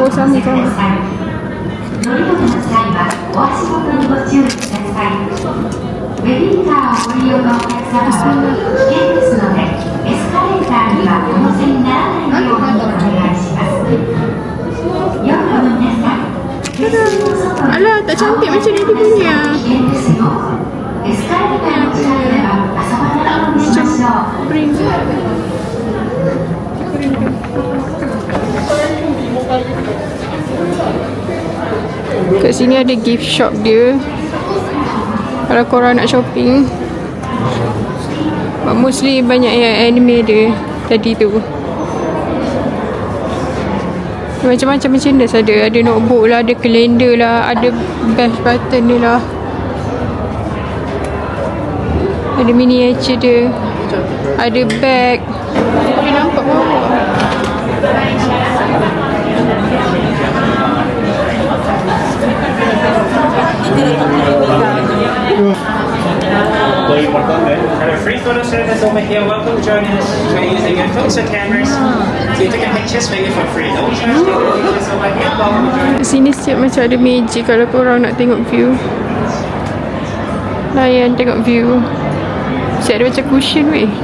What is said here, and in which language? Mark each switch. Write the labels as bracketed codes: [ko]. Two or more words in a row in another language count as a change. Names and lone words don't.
[ms] Ni kan. [ja] 乗り物の際はお足元にご注意ください。ベビーカーをご利用のお客様は危険ですので、エスカレーターにはお乗せにならないようにお願いします。夜の皆さん、手すりの外に [ms] Alah, tak cantik macam ni dia punya. [ja] 危険ですよ。エスカレーターの近くでは遊ばないようにしましょう。 [ms] Print. Kat sini ada [en] gift shop [ms] dia. Kalau korang nak shopping, [en] but mostly [ms] banyak yang anime dia tadi tu. Macam-macam merchandise ada. Ada notebook lah, ada kalender lah, ada [en] bash button [ms] ni lah. Ada miniature dia. Ada bag. Boleh nampak bawah. [en] Have a free photo service over here. Welcome to join us. We're using your phones or cameras. So you take a pictures for you for free. No charge. Take the pictures over here. Welcome to join us. [ms] Sini siap macam ada meja kalau korang nak tengok view. Layan tengok view. Siap ada macam cushion weh.